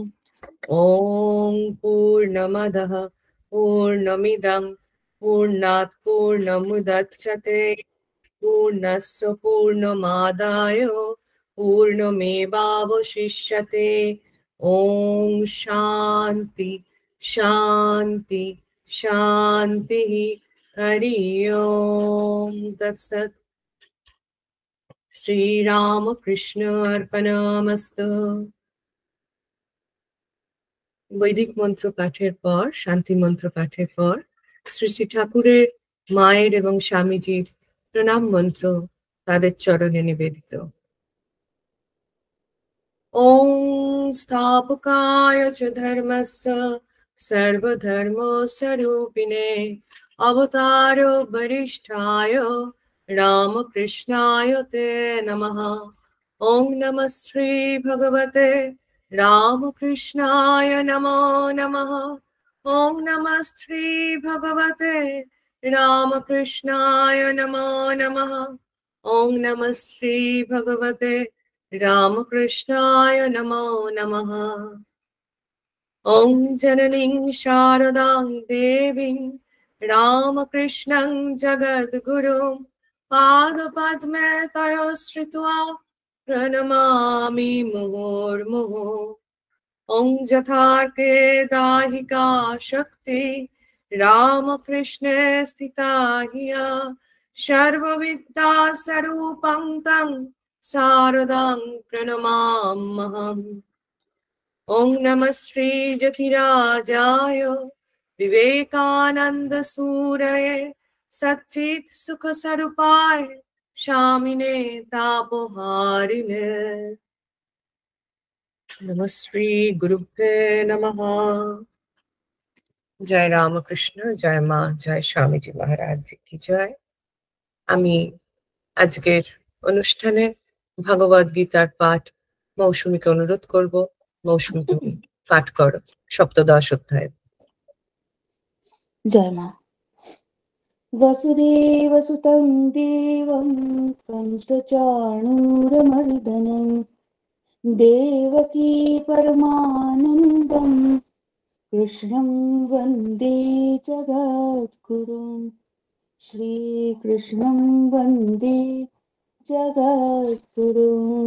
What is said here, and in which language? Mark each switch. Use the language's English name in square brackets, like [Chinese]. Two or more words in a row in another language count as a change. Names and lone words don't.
[Sanskrit] ॐ पूर्णमदः पूर्णमिदं पूर्णात् पूर्णमुदच्यते, पूर्णस्य पूर्णमादाय पूर्णमेवावशिष्यते। ॐ शान्ति शान्ति शान्तिः। हरि ओम्। तत्सत्। শ্রীরামকৃষ্ণ অর্পণমস্তু। [Bangla] বৈদিক মন্ত্র পাঠের পর, শান্তি মন্ত্র পাঠের পর শ্রী শ্রী ঠাকুরের মায়ের এবং স্বামীজির প্রণাম মন্ত্র তাদের চরণে নিবেদিত। [Sanskrit] ওম স্থাপকায় চ ধর্মস্য সর্বধর্মস্বরূপিণে অবতার বরিষ্ঠায় রামকৃষ্ণায় তে নমঃ। ওম নমঃ শ্রী ভগবতে রামকৃষ্ণায় নমো নমঃ। ওম নমঃ শ্রী ভগবতে রামকৃষ্ণায় নমো নমঃ। ওম নমঃ শ্রী ভগবতে রামকৃষ্ণায় নমো নমঃ। ওম জননীং শারদাং দেবীং রামকৃষ্ণং জগদ্গুরুং পাদপদ্মে তয়োশ্রিত্বা प्रणमामि मुहुर्मुहुः। ॐ यथार्थे दाहिका शक्ति रामकृष्णे स्थिता हिया सर्वविद्या स्वरूपं तं शारदां प्रणमाम्यहम्। ॐ नमः श्री जतिराजाय विवेकानंद सूरये सच्चित् सुख स्वरूपाय शामिने तापहारिणे। नमः श्री गुरुभ्ये नमः। [Bangla] জয় রামকৃষ্ণ, জয় মা, জয় স্বামীজি মহারাজ কি জয়। আমি আজকের অনুষ্ঠানে ভগবদ গীতার পাঠ মৌসুমীকে অনুরোধ করব। মৌসুমী তুমি পাঠ করো সপ্তদশ অধ্যায়। জয় মা। [Sanskrit] वसुदेवसुतं देवं कंसचाणूरमर्दनं देवकी परमानन्दं कृष्णं वन्दे जगद्गुरुं श्रीकृष्णं वन्दे जगद्गुरुम्।